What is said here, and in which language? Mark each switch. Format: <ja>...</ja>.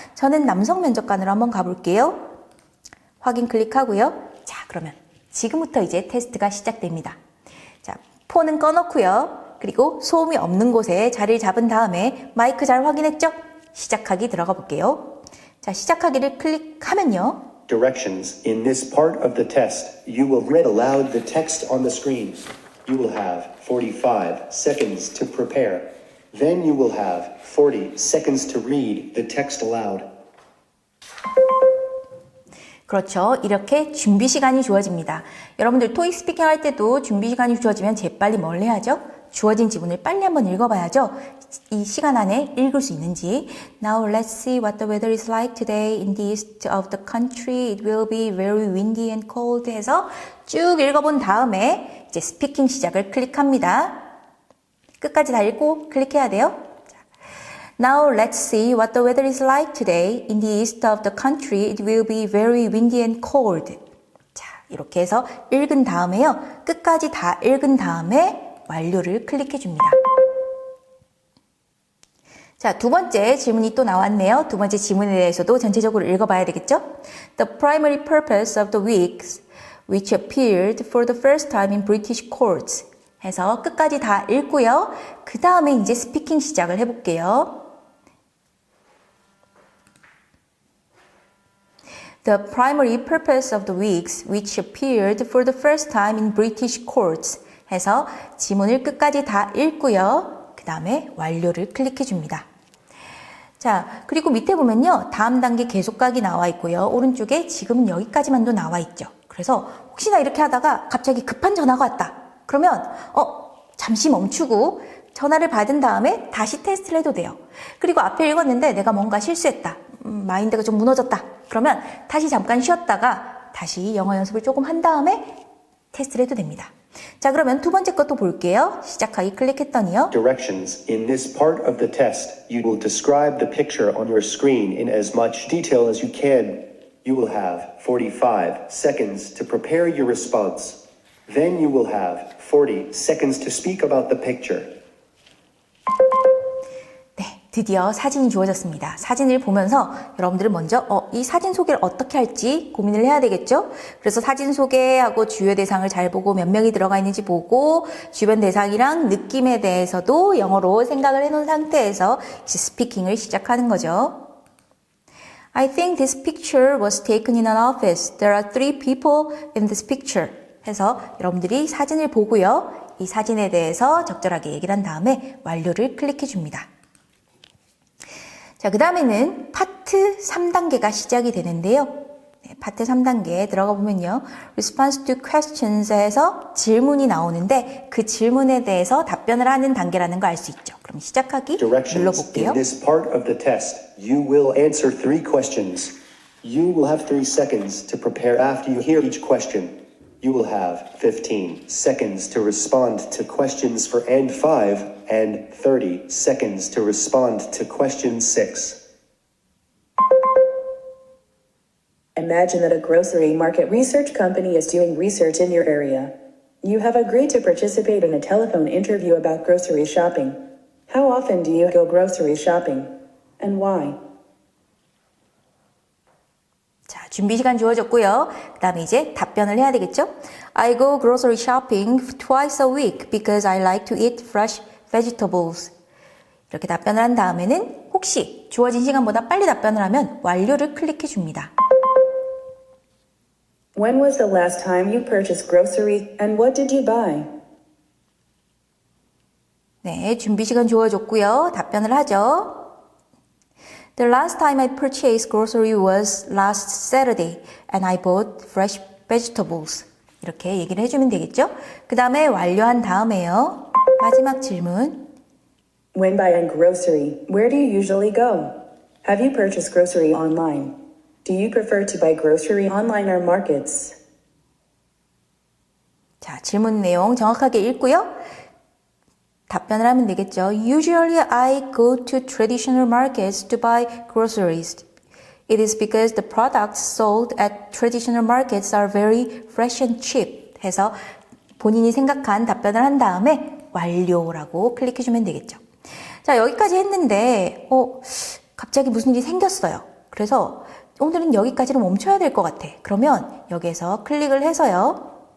<ko>저는 남성 면접관으로 한번 가볼게요. 확인 클릭하고요. 자, 그러면 지금부터 이제 테스트가 시작됩니다. 자, 폰은 꺼놓고요. 그리고 소음이 없는 곳에 자리를 잡은 다음에 마이크 잘 확인했죠? 시작하기 들어가 볼게요. 자, 시작하기를 클릭하면요.</ko> <en>Directions. In this part of the test, you will read aloud the text on the screen. You will have 45 seconds to prepare. Then you will have 40 seconds to read the text aloud.</en> <ko>그렇죠. 이렇게 준비 시간이 주어집니다. 여러분들 토익 스피킹 할 때도 준비 시간이 주어지면 재빨리 뭘 해야죠? 주어진 지문을 빨리 한번 읽어봐야죠. 이 시간 안에 읽을 수 있는지.</ko> <en>Now let's see what the weather is like today in the east of the country. It will be very windy and cold</en> <ko>해서 쭉 읽어본 다음에 이제 스피킹 시작을 클릭합니다. 끝까지 다 읽고 클릭해야 돼요.</ko> <en>Now let's see what the weather is like today in the east of the country. It will be very windy and cold.</en> <ko>자, 이렇게 해서 읽은 다음에요. 끝까지 다 읽은 다음에 완료를 클릭해 줍니다. 자, 두 번째 질문이 또 나왔네요. 두 번째 질문에 대해서도 전체적으로 읽어봐야 되겠죠?</ko> <en>The primary purpose of the weeks which appeared for the first time in British courts</en> <ko>해서 끝까지 다 읽고요. 그 다음에 이제 스피킹 시작을 해볼게요.</ko> <en>The primary purpose of the weeks which appeared for the first time in British courts</en> <ko>해서 지문을 끝까지 다 읽고요. 그 다음에 완료를 클릭해 줍니다. 자, 그리고 밑에 보면요. 다음 단계 계속 가기 나와 있고요. 오른쪽에 지금은 여기까지만도 나와 있죠. 그래서 혹시나 이렇게 하다가 갑자기 급한 전화가 왔다. 그러면 잠시 멈추고 전화를 받은 다음에 다시 테스트를 해도 돼요. 그리고 앞에 읽었는데 내가 뭔가 실수했다. 마인드가 좀 무너졌다. 그러면 다시 잠깐 쉬었다가 다시 영어 연습을 조금 한 다음에 테스트를 해도 됩니다. 자, 그러면 두 번째 것도 볼게요. 시작하기 클릭했더니요.</ko> <en>Directions. In this part of the test, you will describe the picture on your screen in as much detail as you can. You will have 45 seconds to prepare your response. Then you will have 40 seconds to speak about the picture.</en> <ko>네, 드디어 사진이 주어졌습니다. 사진을 보면서 여러분들은 먼저 이 사진 소개를 어떻게 할지 고민을 해야 되겠죠? 그래서 사진 소개하고 주요 대상을 잘 보고 몇 명이 들어가 있는지 보고 주변 대상이랑 느낌에 대해서도 영어로 생각을 해놓은 상태에서 이제 스피킹을 시작하는 거죠.</ko> <en>I think this picture was taken in an office. There are 3 people in this picture.</en> <ko>해서 여러분들이 사진을 보고요. 이 사진에 대해서 적절하게 얘기를 한 다음에 완료를 클릭해 줍니다. 자, 그 다음에는 파트 3단계가 시작이 되는데요. 네, 파트 3단계에 들어가 보면요.</ko> <en>Response to questions</en> <ko>해서 질문이 나오는데 그 질문에 대해서 답변을 하는 단계라는 걸 알 수 있죠. 그럼 시작하기</ko> <en>Directions.</en> <ko>눌러볼게요.</ko> <en>In this part of the test, you will answer 3 questions. You will have 3 seconds to prepare after you hear each question. You will have 15 seconds to respond to questions for and 5 and 30 seconds to respond to question 6. Imagine that a grocery market research company is doing research in your area. You have agreed to participate in a telephone interview about grocery shopping. How often do you go grocery shopping? And why?</en> <ko>자, 준비 시간 주어졌고요. 그 다음에 이제 답변을 해야 되겠죠?</ko> <en>I go grocery shopping twice a week because I like to eat fresh vegetables.</en> <ko>이렇게 답변을 한 다음에는 혹시 주어진 시간보다 빨리 답변을 하면 완료를 클릭해 줍니다.</ko> <en>When was the last time you purchased groceries and what did you buy?</en> <ko>네, 준비 시간 주어졌고요. 답변을 하죠.</ko> <en>The last time I purchased grocery was last Saturday and I bought fresh vegetables.</en> <ko>이렇게 얘기를 해주면 되겠죠? 그 다음에 완료한 다음에요. 마지막 질문.</ko> <en>When buying grocery, where do you usually go? Have you purchased grocery online? Do you prefer to buy grocery online or markets?</en> <ko>자, 질문 내용 정확하게 읽고요. 답변을 하면 되겠죠.</ko> <en>Usually I go to traditional markets to buy groceries. It is because the products sold at traditional markets are very fresh and cheap.</en> <ko>해서 본인이 생각한 답변을 한 다음에 완료라고 클릭해주면 되겠죠. 자, 여기까지 했는데 갑자기 무슨 일이 생겼어요. 그래서 오늘은 여기까지로 멈춰야 될 것 같아. 그러면 여기에서 클릭을 해서요.</ko>